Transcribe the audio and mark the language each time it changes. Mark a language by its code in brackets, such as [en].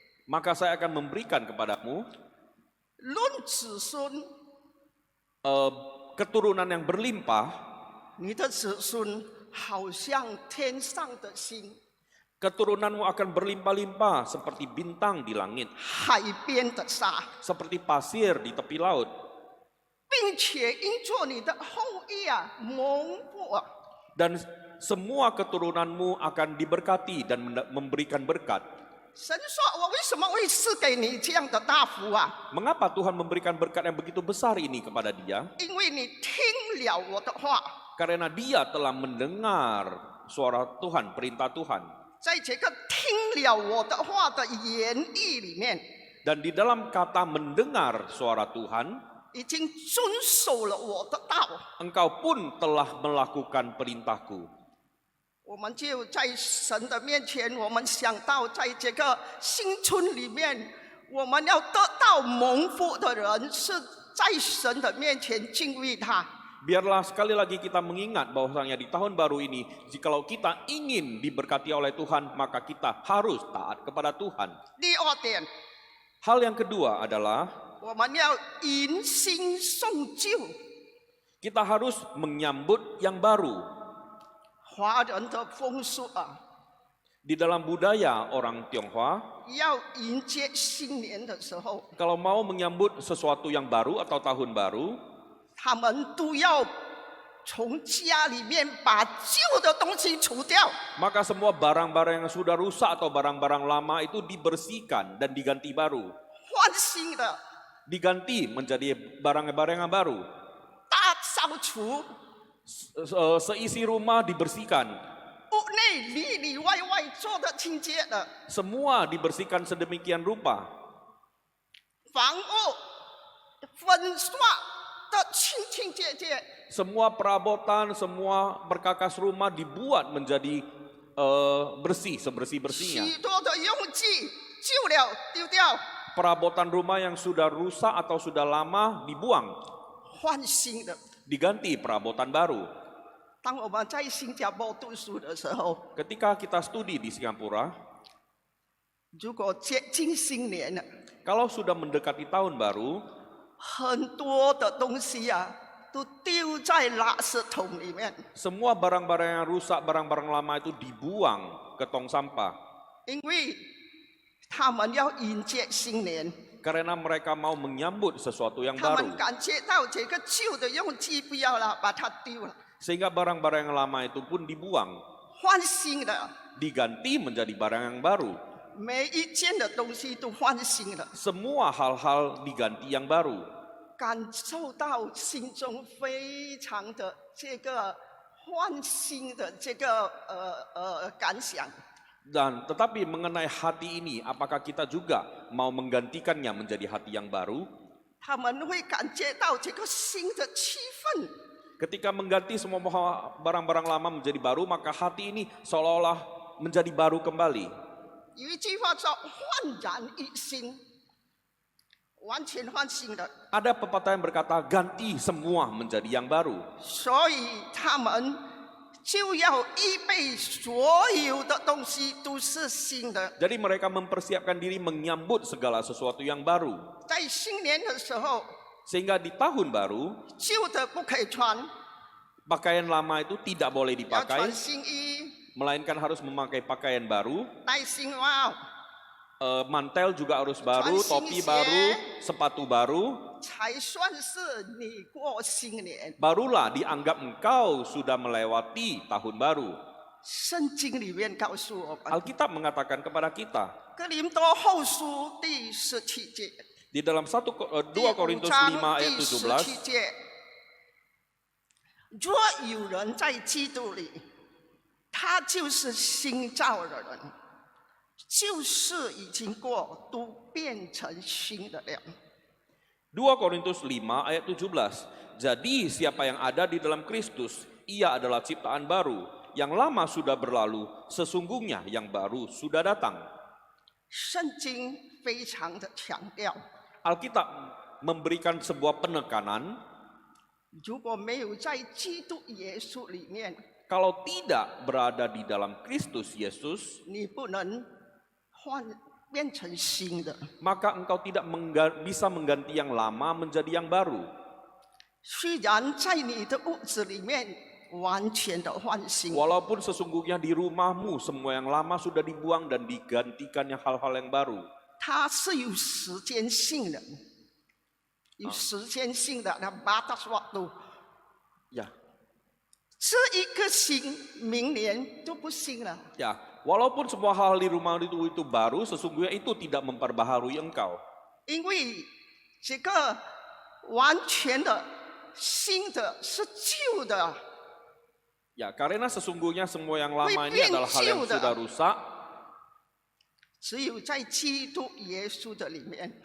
[id] maka saya akan memberikan kepadamu [zh] 论子孙， [id] keturunan yang berlimpah. [zh] 你的子孙好像天上的星， [id] Keturunanmu akan berlimpah-limpah seperti bintang di langit, [zh] 海边的沙， [id] seperti pasir di tepi laut. [zh] 并且因做你的后裔啊，蒙福啊。 [id] Dan semua keturunanmu akan diberkati dan memberikan berkat. [zh] 神说：“我为什么会赐给你这样的大福啊？ [id] Mengapa Tuhan memberikan berkat yang begitu besar ini kepada dia? [zh] 因为你听了我的话， [id] Karena dia telah mendengar suara Tuhan, perintah Tuhan. [zh] 在这个听了我的话的言语里面， [id] Dan di dalam kata mendengar suara Tuhan, [zh] 已经遵守了我的道。 [id] engkau pun telah melakukan perintahku. [zh] 我们就在神的面前，我们想到在这个新村里面，我们要得到蒙福的人，是在神的面前敬畏他。 [id] Biarlah sekali lagi kita mengingat bahwasanya di tahun baru ini, jikalau kita ingin diberkati oleh Tuhan, maka kita harus taat kepada Tuhan. [zh] 第二点， [id] Hal yang kedua adalah [zh] 我们要迎新送旧。 [id] kita harus menyambut yang baru. [zh] 华人的风俗啊， [id] Di dalam budaya orang Tionghoa, [zh] 要迎接新年的时候， [id] kalau mau menyambut sesuatu yang baru atau tahun baru, [zh] 他们都要从家里面把旧的东西除掉， [id] maka semua barang-barang yang sudah rusak atau barang-barang lama itu dibersihkan dan diganti baru. [zh] 换新的， [id] Diganti menjadi barang-barang yang baru. [zh] 大扫除， [id] Seisi rumah dibersihkan. [zh] 屋内里里外外做的清洁的， [id] Semua dibersihkan sedemikian rupa. [zh] 房屋粉刷的清清洁洁， [id] Semua perabotan, semua perkakas rumah dibuat menjadi bersih, sebersih-bersihnya. [zh] 许多的用具旧了丢掉， [id] Perabotan rumah yang sudah rusak atau sudah lama dibuang, [zh] 换新的。 [id] diganti perabotan baru. [zh] 当我们在新加坡读书的时候， [id] Ketika kita studi di Singapura, [zh] 如果接近新年了， [id] kalau sudah mendekati tahun baru, [zh] 很多的东西啊，都丢在垃圾桶里面， [id] semua barang-barang yang rusak, barang-barang lama itu dibuang ke tong sampah. [zh] 因为他们要迎接新年， [id] Karena mereka mau menyambut sesuatu yang [zh] 他 [id] baru. [zh] 们感觉到这个旧的用具不要了，把它丢了， [id] Sehingga barang-barang yang lama itu pun dibuang, [zh] 换新的， [id] diganti menjadi barang yang baru. [zh] 每一件的东西都换新了， [id] Semua hal-hal diganti yang baru. [zh] 感受到心中非常的这个换新的这个感想。 [id] Dan tetapi mengenai hati ini, apakah kita juga mau menggantikannya menjadi hati yang baru? [zh] 他们会感觉到这个新的气氛， [id] Ketika mengganti semua barang-barang lama menjadi baru, maka hati ini seolah-olah menjadi baru kembali. [zh] 有一句话叫“焕然一新”，完全换新的。 [id] Ada pepatah yang berkata ganti semua menjadi yang baru. [zh] 所以他们就要预备所有的东西都是新的。 [id] Jadi mereka mempersiapkan diri menyambut segala sesuatu yang baru. [zh] 在新年的时候， [id] Sehingga di tahun baru, [zh] 旧的不可以穿， [id] pakaian lama itu tidak boleh [zh] 要 [id] dipakai, [zh] 穿新衣， [id] melainkan harus memakai pakaian baru. [zh] 戴新帽， [id] Mantel juga harus baru, Cuan topi sing baru, sie. sepatu baru. [zh] 才算是你过新年。 [id] Barulah dianggap engkau sudah melewati tahun baru. [zh] 圣经里面告诉我们， [id] Alkitab mengatakan kepada kita [zh] 《哥林多后书》第17节， [id] di dalam 2 Korintus 5 ayat 17, [zh] 节，若有人在基督里，他就是新造的人，旧事已经过，都变成新的了。 [id] 2 Korintus 5 ayat 17. Jadi siapa yang ada di dalam Kristus, ia adalah ciptaan baru. Yang lama sudah berlalu, sesungguhnya yang baru sudah datang. [zh] 圣经非常的强调， [id] Alkitab memberikan sebuah penekanan, [zh] 如果没有在基督耶稣里面， [id] kalau tidak berada di dalam Kristus Yesus, [zh] 你不能变成新的。 [id] maka engkau tidak bisa mengganti yang lama menjadi yang baru. [zh] 虽然在你的屋子里面完全的换新， [id] Walaupun sesungguhnya di rumahmu semua yang lama sudah dibuang dan digantikannya hal-hal yang baru. [zh] 它是有时间性的，有时间性的。那 [id] batas waktu， Ya, [zh] 这一个新，明年就不新了。 [id] ya. Walaupun semua hal di rumah itu baru, sesungguhnya itu tidak memperbaharui engkau. [zh] 因为这个完全的新的是旧的， [id] Ya, karena sesungguhnya semua yang lama ini adalah hal yang sudah rusak. [zh] 只有在基督耶稣的里面，